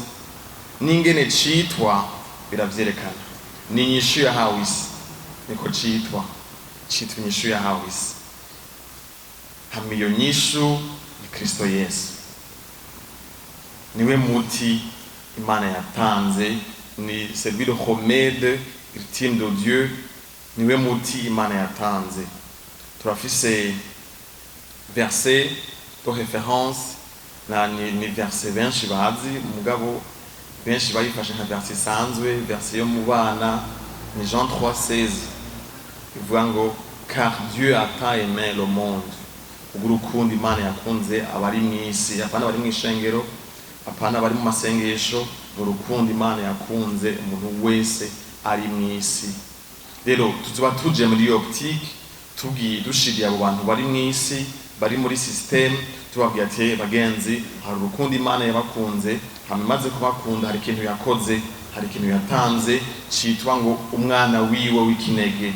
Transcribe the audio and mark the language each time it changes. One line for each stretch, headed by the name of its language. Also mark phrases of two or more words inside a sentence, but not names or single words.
Rundi: N'ingene citwa biravyerekana, ni inyishu yahawe isi, niko citwa inyishu yahawe isi. Hama iyo nyishu ni Kristo Yesu, niwe muti Imana yatanze, ni
French: celui le remède ultime de Dieu,
Rundi: niwe muti Imana yatanze. Turafise
French: verset de référence
Rundi: ni verset benshi bazi, mugabo benshi bayifashe nka verset sanzwe, verset yo mu bana ni Jean 3:16, ivuga ngo
French: car Dieu a tant aimé le monde,
Rundi: urukundo Imana yakunze abari mw'isi, apana bari mw'ishengero, apana bari mu masengesho, urukundo Imana yakunze umuntu wese ari mw'isi. Rero tuzoba tuje muri optique tugiye dushiriye abo bantu bari mw'isi, bari muri system, tubabwiye ati bagenzi, hari urukundo Imana yabakunze, hamaze kubakunda hari ikintu yakoze, hari ikintu yatanze citwa ngo umwana wiwe w'ikinege.